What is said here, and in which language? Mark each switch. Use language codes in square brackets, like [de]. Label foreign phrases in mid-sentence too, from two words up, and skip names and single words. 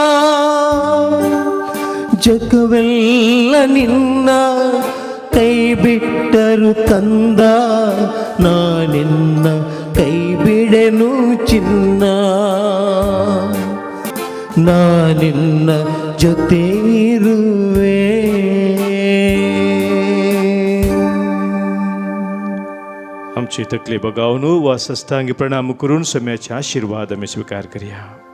[kn] ಜಗವೆಲ್ಲ ನಿನ್ನ ಕೈ ಬಿಟ್ಟರು ಕಂದ, ನಾನಿನ್ನ ಕೈ ಬಿಡೆನು ಚಿನ್ನ, ನಾನಿನ್ನ ಜೊತೆ ಇರುವೆ. [kok] आमची तकली बगावन वा सस्तांगी प्रणाम करून सोम्याचे आशिर्वाद आमी स्वीकार करया.